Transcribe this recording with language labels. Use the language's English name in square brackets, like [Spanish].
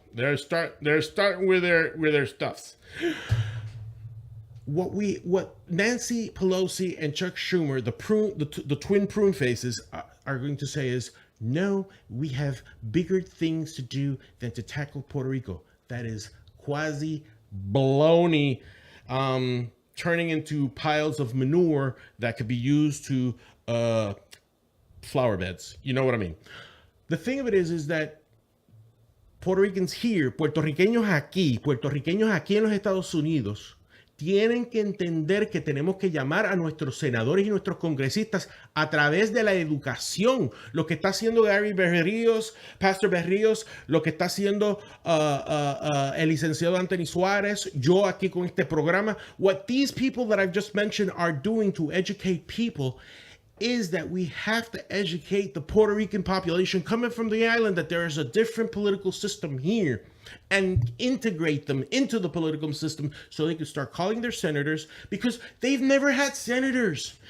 [English] They're starting with their stuffs. What Nancy Pelosi and Chuck Schumer, the twin prune faces, are going to say is, no, we have bigger things to do than to tackle Puerto Rico. That is quasi baloney, turning into piles of manure that could be used to flower beds. You know what I mean? The thing of it is that Puerto Ricans here, [Spanish] puertorriqueños aquí en los Estados Unidos, tienen que entender que tenemos que llamar a nuestros senadores y nuestros congresistas a través de la educación. Lo que está haciendo Gary Berríos, Pastor Berríos, lo que está haciendo el licenciado Anthony Suárez, yo aquí con este programa. [English] What these people that I've just mentioned are doing to educate people is that we have to educate the Puerto Rican population coming from the island that there is a different political system here, and integrate them into the political system so they can start calling their senators, because they've never had senators.